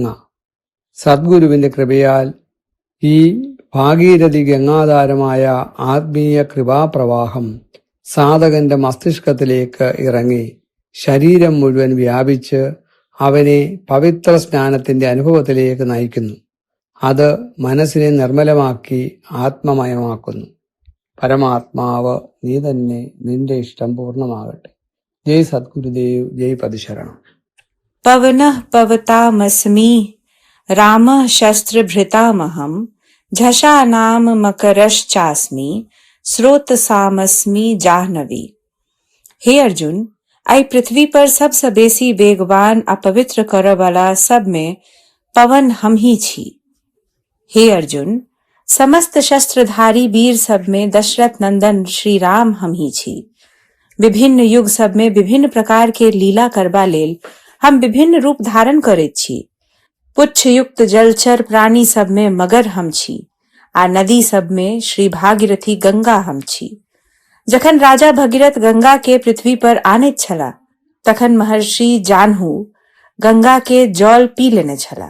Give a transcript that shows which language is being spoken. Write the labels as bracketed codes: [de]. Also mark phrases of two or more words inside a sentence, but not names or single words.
[ml] സദ്ഗുരുവിന്റെ കൃപയാൽ ഈ ഭാഗീരഥി ഗംഗാധാരമായ ആത്മീയ കൃപാപ്രവാഹം സാധകന്റെ മസ്തിഷ്കത്തിലേക്ക് ഇറങ്ങി ശരീരം മുഴുവൻ വ്യാപിച്ച് അവനെ പവിത്ര സ്നാനത്തിന്റെ അനുഭവത്തിലേക്ക് നയിക്കുന്നു. അത് മനസ്സിനെ നിർമ്മലമാക്കി ആത്മമയമാക്കുന്നു. പരമാത്മാവ് നീ തന്നെ, നിന്റെ ഇഷ്ടം പൂർണ്ണമാകട്ടെ. ജയ് സദ്ഗുരുദേവ്, ജയ് പതിശരണം. [sa] पवनः पवतामस्मि रामः शस्त्रभृतामहं झषानाम मकरश्चास्मि स्रोतसामस्मि जाह्नवी. [mai] हे अर्जुन, आई पृथ्वी पर सबसे बेसी वेगवान अपवित्र करय वाला सब में पवन हम ही छी. हे अर्जुन, समस्त शस्त्रधारी वीर सब में दशरथ नंदन श्री राम हम ही छी. विभिन्न युग सब में विभिन्न प्रकार के लीला करबा लेल हम विभिन्न रूप धारण करैत छी. पुच्छ युक्त जलचर प्राणी सब में मगर हम छी, आ नदी सब में श्री भागीरथी गंगा हम छी. जखन राजा भगीरथ गंगा के पृथ्वी पर आनैत छला, तखन महर्षि जानहु गंगा के जल पी लेने छला.